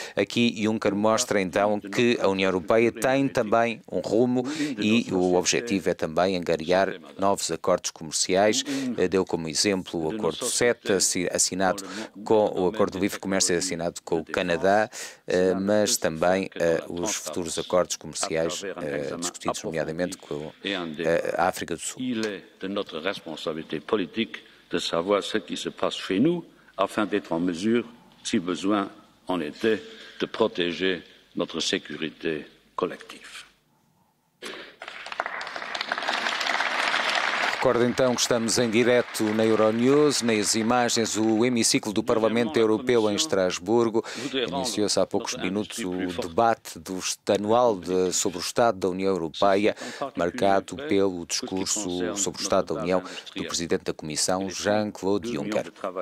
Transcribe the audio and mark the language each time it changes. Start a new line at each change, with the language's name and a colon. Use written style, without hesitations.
Portuguese: Aqui Juncker mostra então que a União Europeia tem também um rumo e o objetivo é também angariar novos acordos comerciais. Deu como exemplo o acordo CETA, assinado com o acordo de livre comércio assinado com o Canadá, mas também os futuros acordos comerciais discutidos nomeadamente com a África do Sul.
French: Il est de notre responsabilité politique de savoir ce qui se passe chez nous afin d'être en mesure, si besoin en était, de protéger notre sécurité collective.
Portuguese: Recordo então que estamos em direto na Euronews, nas imagens, o hemiciclo do Parlamento Europeu em Estrasburgo. Iniciou-se há poucos minutos o debate anual sobre o Estado da União Europeia, marcado pelo discurso sobre o Estado da União do Presidente da Comissão, Jean-Claude Juncker.